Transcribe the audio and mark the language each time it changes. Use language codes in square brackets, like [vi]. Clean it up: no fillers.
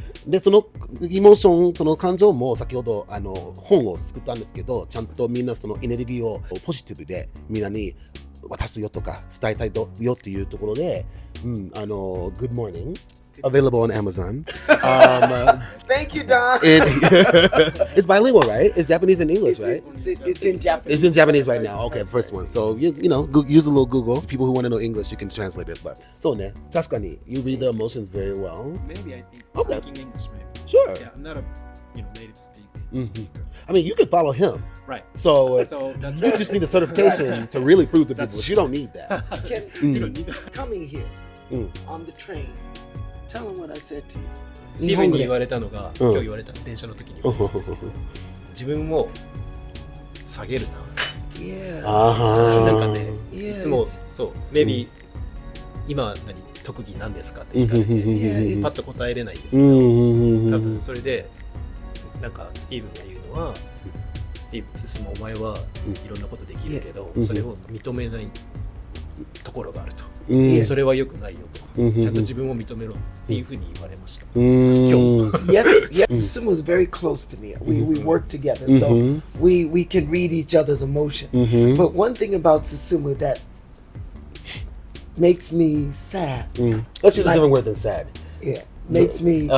[ja] でそのエモーション、その感情も先ほど本を作ったんですけど、ちゃんとみんなそのエネルギーをポジティブでみんなに渡すよとか伝えたいよっていうところで、 [en] Good Morning available on Amazon. Thank you, Don. It's bilingual, right? It's Japanese and English, right? It's in Japanese. It's in Japanese right now. Okay, first one. So you know, use a little Google. People who want to know English, you can translate it. But so ne, [ja] 確かに [en] you read the emotions very well. Maybe I think Okay. speaking English, maybe. Sure. Yeah, I'm not a native speaker. I mean, you can follow him. Right. So that's you just need a certification to really prove to people. That's But you don't need that. You don't need that. Coming here on the train, tell them what I said to you. [ja] スティーブンに言われたのが、今日言われた電車の時に言われたんですけど、自分を下げるな。なんかね、いつもそう、maybe 今特技なんですかって聞かれて、パッと答えれないんですけど、多分それでなんかスティーブンが言うのは、進むお前はいろんなことできるけど、それを認めないところがあると。それは良くないよと。ちゃんと自分を認めろっていうふうに言われました。 [en] Yes, Susumu is very close to me. We work together, so we can read each other's emotion. But one thing about Susumu that makes me sad. Let's use a different word than sad. Yeah, makes me.